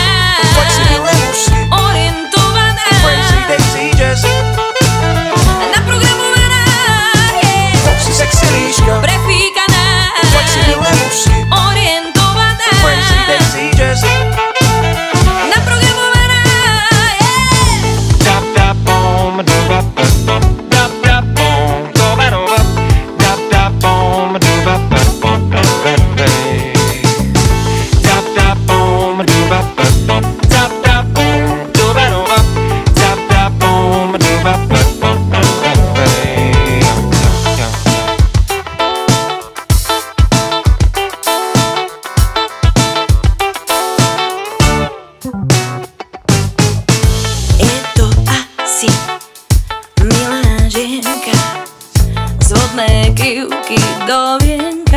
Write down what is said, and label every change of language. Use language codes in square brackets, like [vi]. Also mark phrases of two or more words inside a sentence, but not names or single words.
[sk] Foxy milemuši Orientovaná. [en] Crazy Daisy Jazzy [sk] Naprogramovaná. [en] Foxy sexy líška [sk] Prefíkaná. Foxy milemuši Orientovaná. [en] Crazy Daisy Jazzy [sk] Naprogramovaná. Dap dap boom, dap dap dap dap boom, doba. Dap dap boom, dap dap boom, dap dap boom, dap dap dap boom, doba. Dap dap boom, dap dap boom. Je to asi milá žienka, z vodnej krivky do vienka.